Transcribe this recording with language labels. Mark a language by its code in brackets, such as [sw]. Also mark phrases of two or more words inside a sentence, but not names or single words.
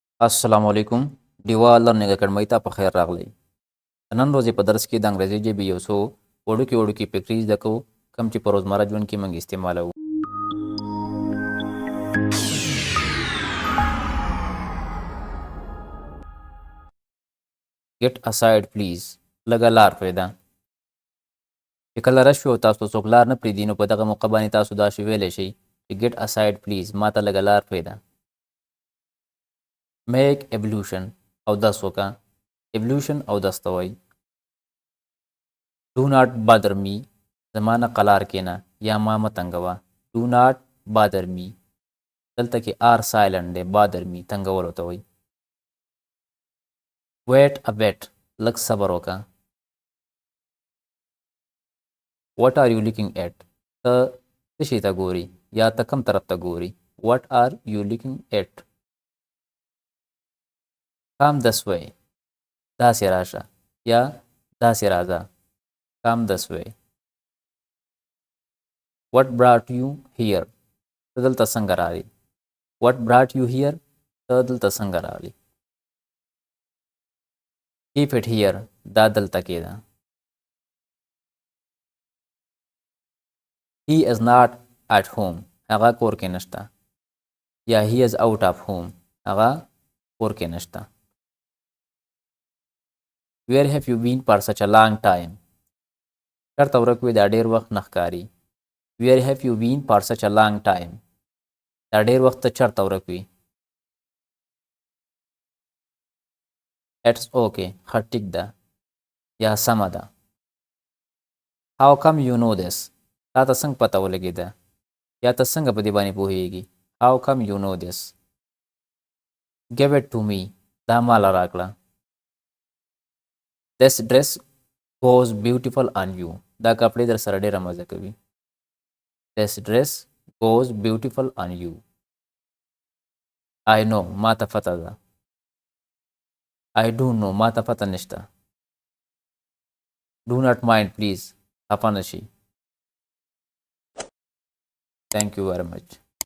[ps] السلام علیکم ډیوه لرننګ اکاډمۍ ته په خیر راغلی. نن ورځې په درس کې د انګریزي ژبې یو څو وړوکي فکرې زده کوو کوم چې په روزمره ژوند کې موږ استعمالوو. [en] get aside please [ps] لږه لار پرېږده. چې کله رش وي او تاسو څوک لار نه پرېږدي نو په دغه موقع باندې تاسو داسې ویلی شئ چې [en] get aside please [ps] ما ته لږه لار پرېږده. [en] make ablution [ps] اودس وکړه. ablution اودس ته وایي. [en] do not bother me [ps] زما نه قلار کېنه یا ما مه تنګوه. [en] do not bother me [ps] دلته کې [en] r silent دی. bother me [ps] تنګولو ته وایي. [en] wait a bit [ps] لږ صبر وکړه. [en] what are you looking at [ps] ته څه شي ته ګوري یا ته کوم طرف ته ګوري. [en] what are you looking at come this way [ps] داسې راشه یا داسې راځه. [en] come this way. what brought you here [ps] ته دلته څنګه راغلی. [en] what brought you here [ps] ته دلته څنګه راغلی. [en] keep it here [ps] دا دلته کېده. [en] he is not at home [ps] هغه کور کې نشته یا [en] he is out of home [ps] هغه کور کې نشته. [en] where have you been for such a long time [ps] چېرته ورک وې دا ډېر وخت نه ښکاري. [en] where have you been for such a long time [ps] دا ډېر وخت ته چېرته ورک وي. [en] it's okay [ps] ښه ټیک ده یا سمه ده. [en] how come you know this [ps] تا ته څنګه پته ولګېده یا ته څنګه په دې باندې پوهېږي. [en] how come you know this. give it to me [ps] دا ماله راکړه. [en] this dress goes beautiful on you [ps] دا کپړې در سره ډېره مزه کوي. [en] this dress goes beautiful on you. I know [ps] ما ته پته ده. [en] I don't know [ps] ما ته پته نشته. [en] do not mind please [ps] خفه نشي. [en] thank you very much.